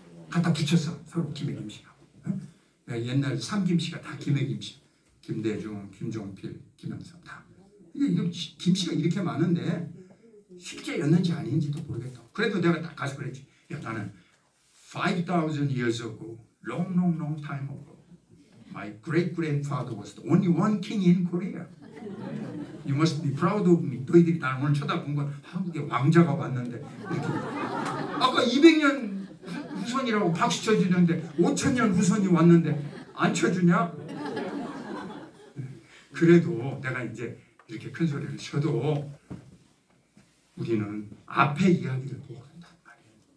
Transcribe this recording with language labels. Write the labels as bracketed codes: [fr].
[ko] 갖다 붙였어. 서로 김해 김씨하고. 옛날 삼김씨가 다 김해 김씨. 김대중, 김종필, 김영삼 다. 이게 김씨가 이렇게 많은데 실제였는지 아닌지도 모르겠다. 그래도 내가 딱 가서 그랬지. 야, 나는 [en] 5,000 years ago, long time ago, my great-grandfather was the only one king in Korea. You must be proud of me. [ko] 너희들이 나를 오늘 쳐다본 건 한국의 왕자가 왔는데 이렇게. 아까 200년 후손이라고 박수 쳐주는데 5,000년 후손이 왔는데 안 쳐주냐? 그래도 내가 이제 이렇게 큰 소리를 쳐도 우리는 앞에 이야기를 보고 간단 말이에요.